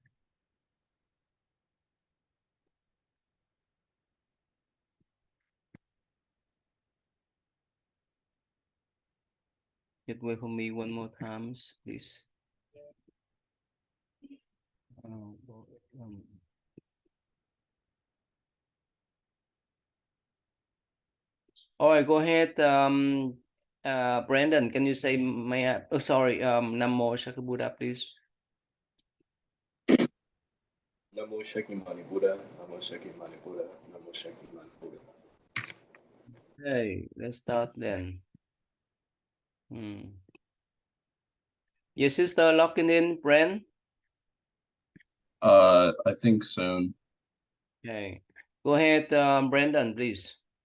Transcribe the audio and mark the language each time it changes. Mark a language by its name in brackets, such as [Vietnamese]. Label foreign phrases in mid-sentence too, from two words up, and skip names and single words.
[English] Just wait for me one more times, please. Um, um, all right, go ahead. Brandon, can you say my? Oh, sorry. [Sanskrit] Namo Shaka Buddha, please. Namo Shaki Mani Buddha, Namo Shaki Mani Buddha, Namo Shaki Mani Buddha. [English] Hey, let's start then. Your sister locking in, Brand? I think soon. Okay. Go ahead, Brandon, please.